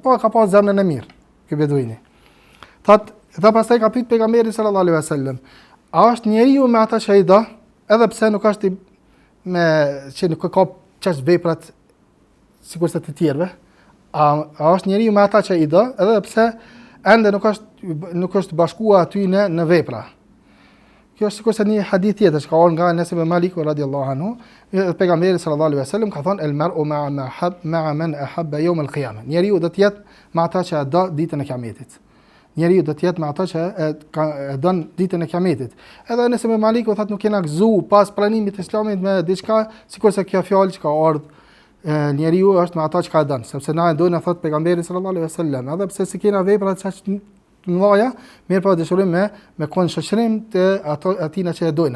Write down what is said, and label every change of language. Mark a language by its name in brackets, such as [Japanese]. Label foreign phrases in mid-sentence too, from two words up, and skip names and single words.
[Albanian] Po ka pas zemrën e mirë ky beduini. Thot dhe pastaj ka pyet pejgamberin [Arabic] صلى الله عليه وسلم, [Albanian] a është njeriu me ata që i do, edhe pse nuk është me që nuk ka çast veprat sikurse të tjerëve, a është njeriu me ata që i do, edhe pse ende nuk është bashkuar aty në vepra. Kjo është sikurse një hadith tjetër që ka ardhur nga Anas ibn Malik [Arabic] رضي الله عنه, [Albanian] pejgamberi [Arabic] صلى الله عليه وسلم [Albanian] ka thënë [Arabic] المرء مع من أحب يوم القيامة. [Albanian] Njeriu do të jetë me ata që do ditën e Kiametit. Njeriu do të jetë me ata që e don ditën e Kiametit. Edhe Anas ibn Malik u thotë nuk kena gëzu pas pranimit të Islamit me diçka, sikurse kjo fjalë që ka ardhur njeriu është me ata që ka don, sepse na e dojnë thot pejgamberi [Arabic] صلى الله عليه وسلم, [Albanian] edhe pse si kena vepra të mëdha, mirë po dëshirojmë me kon shoqërim të atina që e dojna.